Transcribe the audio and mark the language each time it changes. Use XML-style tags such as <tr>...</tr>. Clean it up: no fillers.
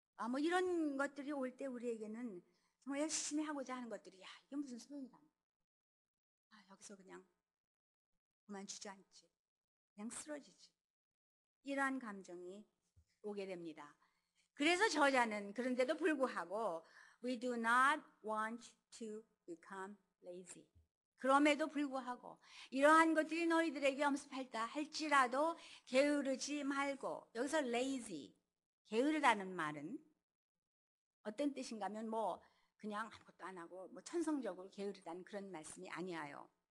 <ko>뭐 이런 것들이 올 때 우리에게는 정말 열심히 하고자 하는 것들이 이게 무슨 소용이다. 여기서 그냥 그만 주저앉지. 그냥 쓰러지지. 이러한 감정이 오게 됩니다. 그래서 저자는 그런데도 불구하고</ko> <en>We do not want to become lazy.</en> <ko>그럼에도 불구하고 이러한 것들이 너희들에게 엄습할다 할지라도 게으르지 말고 여기서 lazy, 게으르다는 말은 어떤 뜻인가 하면 뭐 그냥 아무것도 안 하고 뭐 천성적으로 게으르다는 그런 말씀이 아니에요.</ko>